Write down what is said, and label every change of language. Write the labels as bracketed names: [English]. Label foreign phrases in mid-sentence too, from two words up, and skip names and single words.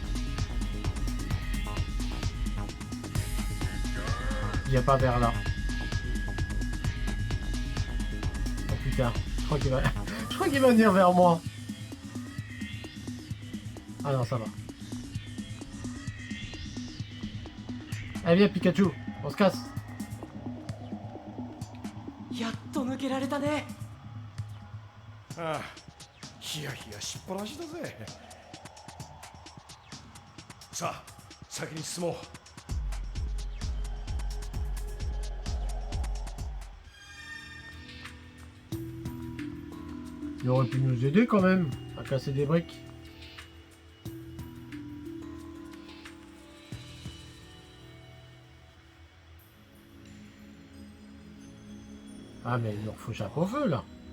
[French] Il vient pas vers là. Oh putain, je crois qu'il va... je crois qu'il va venir vers moi. Ah non, ça va. Allez, viens Pikachu, on se casse. [Japanese] やっと抜けられたね。ああ、ヒヤヒヤしっぱなしだぜ。さあ、先に進もう。 [French] Il aurait pu nous aider quand même à casser des briques. Ah mais il leur faut chapeau feu là.